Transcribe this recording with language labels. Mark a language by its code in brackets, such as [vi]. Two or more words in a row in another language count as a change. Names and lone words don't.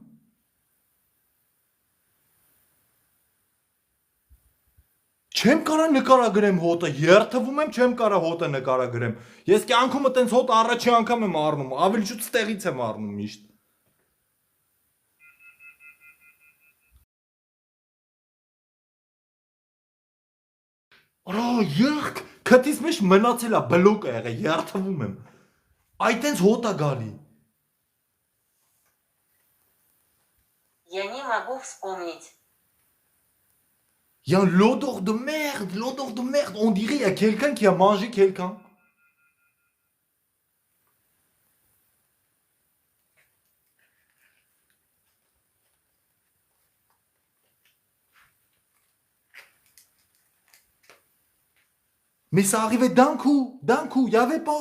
[hy] Չեմ կարա նկարագրեմ հոտը, երթվում եմ, չեմ կարա հոտը նկարագրեմ։ Ես կյանքումը տենց հոտ առաջի անգամ եմ առնում, ավելի շուտ ստեղից եմ առնում միշտ։ Արա յախք, քթից մեջ մնացել է բլոկ է եղել, երթվում եմ։ Այ տենց հոտ է գալի։ [ru] Я не могу вспомнить. [fr] Il y a l'odeur de merde, on dirait il y a quelqu'un qui a mangé quelqu'un. Mais ça arrivait d'un coup, il n'y avait pas.